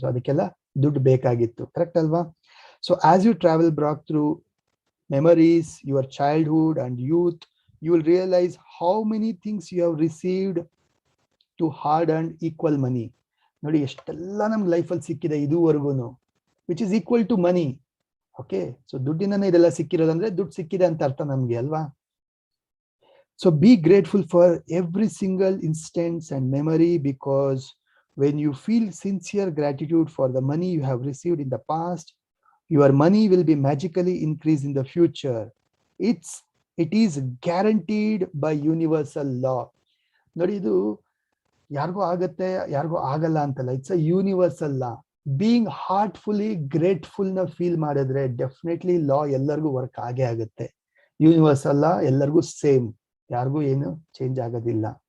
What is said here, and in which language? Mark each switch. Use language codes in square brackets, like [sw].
[en] so [kn] ಅದಕ್ಕೆಲ್ಲ ದುಡ್ಡು ಬೇಕಾಗಿತ್ತು, ಕರೆಕ್ಟ್ ಅಲ್ವಾ? [en] So as you travel back through memories, your childhood and youth, you will realise how many things you have received to hard and equal money. [kn] ನೋಡಿ, ಎಷ್ಟೆಲ್ಲ ನಮ್ಗೆ ಲೈಫಲ್ಲಿ ಸಿಕ್ಕಿದೆ ಇದುವರೆಗೂ, [en] Which is equal to money. [kn] Okay, so ದುಡ್ಡಿನ ಇದೆಲ್ಲ ಸಿಕ್ಕಿರೋದಂದ್ರೆ ದುಡ್ಡು ಸಿಕ್ಕಿದೆ ಅಂತ ಅರ್ಥ ನಮ್ಗೆ ಅಲ್ವಾ? [en] So be grateful for every single instance and memory, because when you feel sincere gratitude for the money you have received in the past, your money will be magically increased in the future. It is guaranteed by universal law. [kn] ನೋಡಿ, ಇದು ಯಾರಿಗೂ ಆಗತ್ತೆ, ಯಾರಿಗೂ ಆಗಲ್ಲ ಅಂತಲ್ಲ. [en] It's a universal law. [kn] Being heartfully grateful ನ feel ಮಾಡಿದ್ರೆ definitely ಲಾ ಎಲ್ಲರಿಗೂ ವರ್ಕ್ ಆಗೇ ಆಗುತ್ತೆ. ಯೂನಿವರ್ಸಲ್ ಲಾ ಎಲ್ಲರಿಗೂ ಸೇಮ್, ಯಾರಿಗೂ ಏನು ಚೇಂಜ್ ಆಗೋದಿಲ್ಲ.